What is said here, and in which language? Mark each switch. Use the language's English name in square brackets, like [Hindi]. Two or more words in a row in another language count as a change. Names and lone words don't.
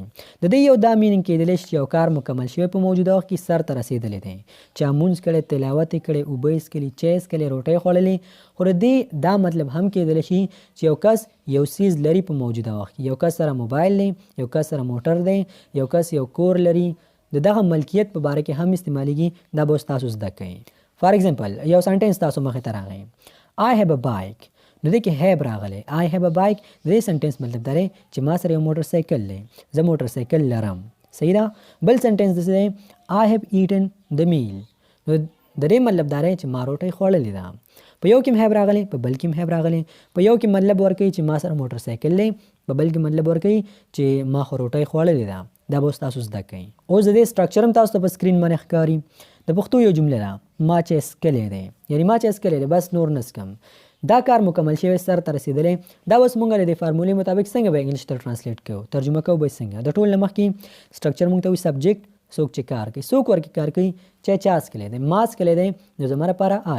[Pashto] د دې یو دا مینینګ کېدلی شي چې یو کار مکمل شوی په موجوده وخت کې سر ته رسېدلی دی چا مونځ کړی تلاوت یې کړی اوبه یې څکلي چای یې څکلی روټۍ خوړلې خو د دې دا مطلب هم کېدلی شي چې یو کس یو څیز لري په موجوده وخت کې یو کس سره موبایل دی یو کس سره موټر دی یو کس یو کور لري د دغه ملکیت په باره کې هم استعمالیږي دا به اوس تاسو زده کوئ [English] for example [Pashto] یو سنټنس تاسو مخې ته راغی [English] I have a bike [Pashto] نو دې کې have راغلی [English] I have a bike [Pashto] د دې سنټنس مطلب دا دی چې ما سره یو موټر سایکل دی زه موټر سایکل لرم صحیح ده بل سنټنس داسې دی [English] I have eaten the meal [Pashto] نو د دې مطلب دا دی چې ما روټۍ خوړلې ده په یو کې have راغلی په بل کې have راغلی په یو کې مطلب ورکوي چې ما سره موټر سایکل دی په بل کې مطلب ورکوي چې ما خو روټۍ خوړلې ده دا به اوس تاسو زده کوئ اوس د دې سټرکچر هم تاسو ته په سکرین باندې ښکاري د پښتو یو جمله ده ما چې اسکلی دی یعنی ما چې اسکلی دی بس نور نسکم دا کار مکمل شوی سر ته رسیدلی دا اوس مونږ د فارمولې مطابق څنګه به انګلیش ته ټرانسلیټ کوو ترجمه کوو به څنګه د ټول نه مخکې سټرکچر مونږ ته وایي سبجیکټ څوک چې کار کوي څوک ورکې کار کوي چې چا اسکلی دی ما اسکلی دی نو زما لپاره